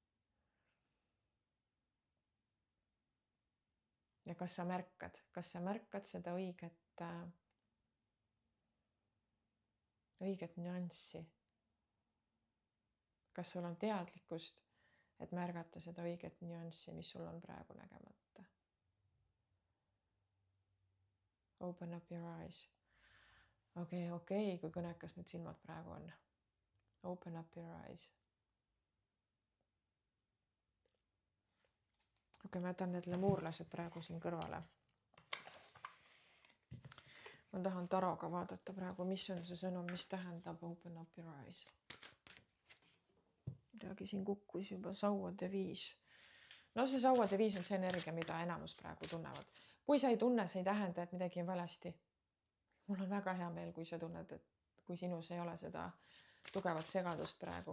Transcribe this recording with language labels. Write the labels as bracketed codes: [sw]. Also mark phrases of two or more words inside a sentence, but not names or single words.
[et] Ja kas sa märkad seda õiget nüanssi? Kas sul on teadlikkust, et märgata seda õiget nüanssi, mis sul on praegu nägemata? [en] Open up your eyes. [et] Okei, kui kõnekas need silmad praegu on. [en] Open up your eyes. [et] Ma jätan need lemuurlased praegu siin kõrvale. Ma tahan taroga vaadata praegu, mis on see sõnum, mis tähendab [en] open up your eyes. [et] Midagi siin kukkus juba sauade 5. No see sauade viis on see energia, mida enamus praegu tunnevad. Kui sa ei tunne, see ei tähenda, et midagi on valesti. Mul on väga hea meel, kui sa tunned, et kui sinus ei ole seda tugevat segadust praegu.